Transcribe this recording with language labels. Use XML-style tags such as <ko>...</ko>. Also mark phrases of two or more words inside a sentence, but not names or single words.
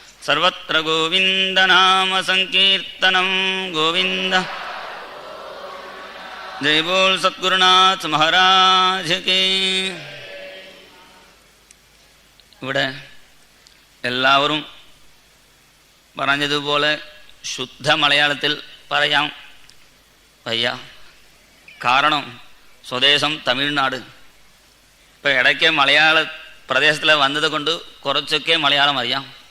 <sa>सर्वत्र गोविंदनाम संकीर्तनं</sa> <hi>गोविंद जय बोल सद्गुरुनाथ महाराज की.</hi> <ml>ഇവിടെ എല്ലാവരും പറഞ്ഞതുപോലെ ശുദ്ധ മലയാളത്തിൽ പറയാം വയ്യ. കാരണം സ്വദേശം തമിഴ്നാട്. ഇപ്പോൾ ഇടയ്ക്ക് മലയാള പ്രദേശത്തിൽ വന്നത് കൊണ്ട് കുറച്ചൊക്കെ മലയാളം അറിയാം.</ml>